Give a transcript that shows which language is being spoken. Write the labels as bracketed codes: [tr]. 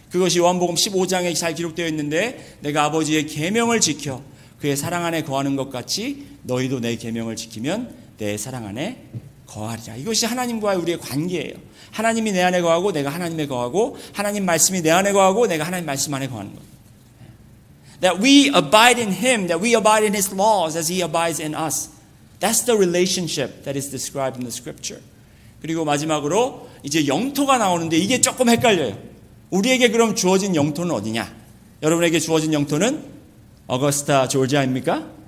[ko] 그것이 요한복음 15장에 잘 기록되어 있는데 내가 아버지의 계명을 지켜 그의 사랑 안에 거하는 것 같이 너희도 내 계명을 지키면 내 사랑 안에 거하리라. 이것이 하나님과의 우리의 관계예요. 하나님이 내 안에 거하고 내가 하나님에 거하고 하나님 말씀이 내 안에 거하고 내가 하나님 말씀 안에 거하는 것. [en] That we abide in him, that we abide in his laws as he abides in us. That's the relationship that is described in the scripture. [ko] 그리고 마지막으로 이제 영토가 나오는데 이게 조금 헷갈려요. 우리에게 그럼 주어진 영토는 어디냐? 여러분에게 주어진 영토는 어거스타 조지아입니까?